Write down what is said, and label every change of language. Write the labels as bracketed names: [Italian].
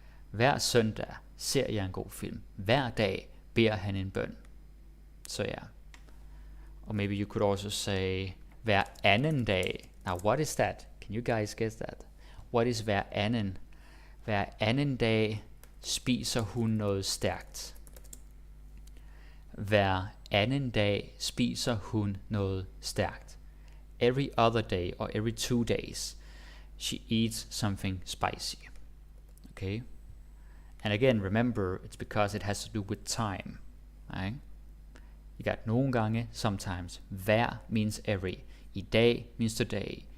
[Danish] Hver søndag ser jeg en god film. Hver dag beder han en bøn. [English] So yeah. Or maybe you could also say [Danish] hver anden dag. [English] Now what is that? Can you guys guess that? What is [Danish] hver anden? Hver anden dag spiser hun noget stærkt. Hver anden dag spiser hun noget stærkt. [English] Every other day or every 2 days she eats something spicy. Okay? And again, remember, it's because it has to do with time. Right? You got [Danish] nogle gange, [English] sometimes. Hver means every. I dag means today.